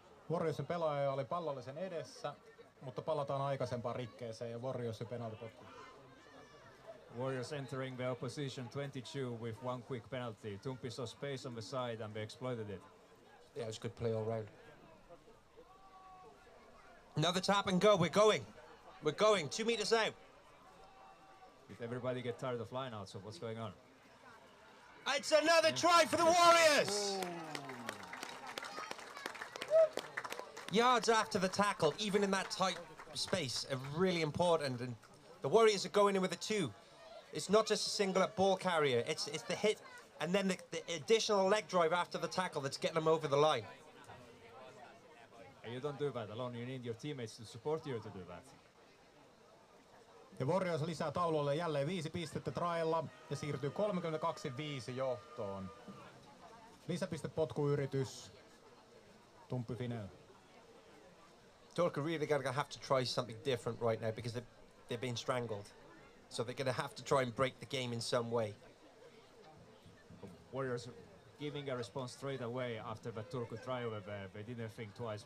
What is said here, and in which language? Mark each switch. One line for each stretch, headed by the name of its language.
Finnish: Warriorsin pelaaja oli pallollisen edessä, mutta palataan aikaisempaan rikkeeseen ja Warriorsin penaltipotku.
English: Warriors entering the opposition 22 with one quick penalty. Tumpi saw space on the side and they exploited it. Yeah, it was good play all round. Another tap and go. We're going 2 meters out. Did everybody get tired of lineouts of what's going on? It's another try for the Warriors. Yards after the tackle, even in that tight space, are really important. And the Warriors are going in with a 2. It's not just a single up ball carrier. It's the hit and then the additional leg drive after the tackle that's getting them over the line. And you don't do that alone. You need your teammates to support you to do that.
Finnish: Ja Warriors lisää taululle jälleen 5 pistettä trailla ja siirtyy 32-5 johtoon. Lisäpistepotkuyritys. Tumppi Finel.
English: Turku really going to have to try something different right now because they're being strangled. So they're going to have to try and break the game in some way. Warriors giving a response straight away after the Turku try over there. They didn't think twice.